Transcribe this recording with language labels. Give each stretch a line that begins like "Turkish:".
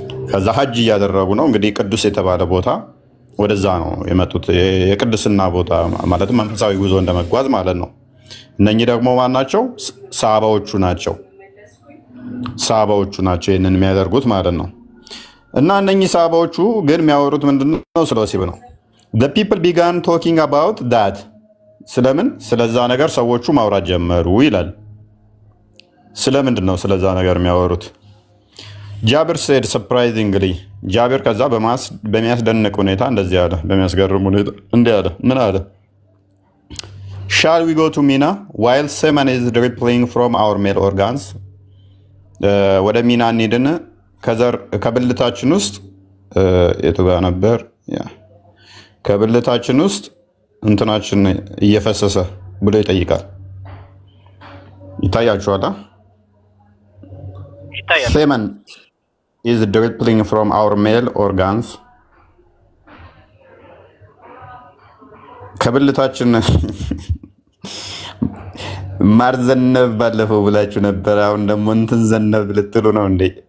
Amharic: ከዛ ሐጅ ያደረጉ ነው። እንግዲህ ቅዱስ የተባለ ቦታ ወደዛ ነው የመጡት። የቅድስና ቦታ ማለት መንፈሳዊ ጉዞ እንደመጓዝ ማለት ነው። እነኚህ ደግሞ ማን ናቸው? ሰሃባዎቹ ናቸው። ሰሃባዎቹ ናቸው ይሄንን የሚያደርጉት ማለት ነው። እና እነኚህ ሰሃባዎቹ ግን የሚያወሩት ምንድነው? ስለ ወሲብ ነው።
English: The people began talking about that.
Amharic: ስለምን? ስለዛ ነገር ሰዎቹ ማውራት ጀመሩ ይላል። ስለምንድን ነው ስለዛ ነገር የሚያወሩት?
English: ጃብር said surprisingly.
Amharic: ጃብር ከዛ በሚያስደንቅ ሁኔታ እንደዚህ አለ። በሚያስገርም ሁኔታ እንዲህ አለ። ምን አለ?
English: Shall we go to Mina while semen is dripping from our male organs?
Amharic: ወደ ሚና እንሂድን ከብልታችን ውስጥ የቱ ጋር ነበር? ከብልታችን ውስጥ እንትናችን እየፈሰሰ ብሎ ይጠይቃል። ይታያችኋል?
English: Semen is dripping from our male organs.
Amharic: ከብልታችን ማር ዘነብ ባለፈው ብላችሁ ነበር። አሁን ደግሞ እንትን ዘነብ ልትሉ ነው እንዴ?